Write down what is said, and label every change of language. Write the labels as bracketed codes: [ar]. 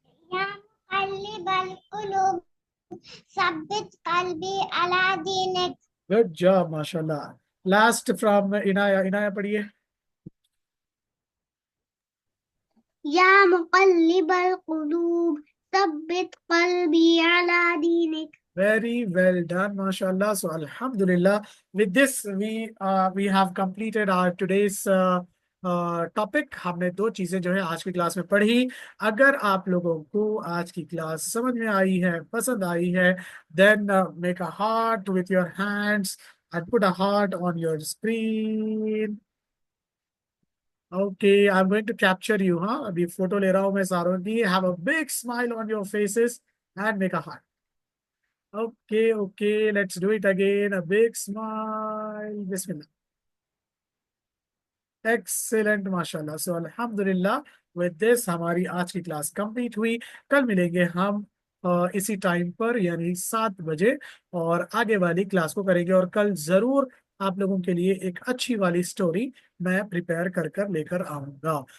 [ar] या मुक़ल्लिबल क़ुलूब सब्बित क़ल्बी अला दीनिक। [hi] Good job माशाल्लाह। Last from Inaya. इनाया पढ़िए। [ar] या मुक़ल्लिबल क़ुलूब सब्बित क़ल्बी अला दीनिक। [en] Very well done, mashallah. So, alhamdulillah. With this, we have completed our today's topic. [hi] हमने दो चीजें जो है आज की क्लास में पढ़ी। अगर आप लोगों को आज की क्लास समझ में आई है, पसंद आई है, [en] Then make a heart with your hands and put a heart on your screen. Okay, I am going to capture you. [hi] हाँ, अभी फोटो ले रहा हूँ मैं सारों की। [en] Have a big smile on your faces and make a heart. Okay, okay, let's do it again. A big smile. Bismillah. [hi] Excellent, माशाल्लाह। So, अल्हम्दुलिल्लाह, [en] with this [hi] हमारी आज की क्लास कंप्लीट हुई। कल मिलेंगे हम इसी टाइम पर, यानी 7 बजे, और आगे वाली क्लास को करेंगे। और कल जरूर आप लोगों के लिए एक अच्छी वाली स्टोरी मैं प्रिपेयर कर कर लेकर आऊंगा।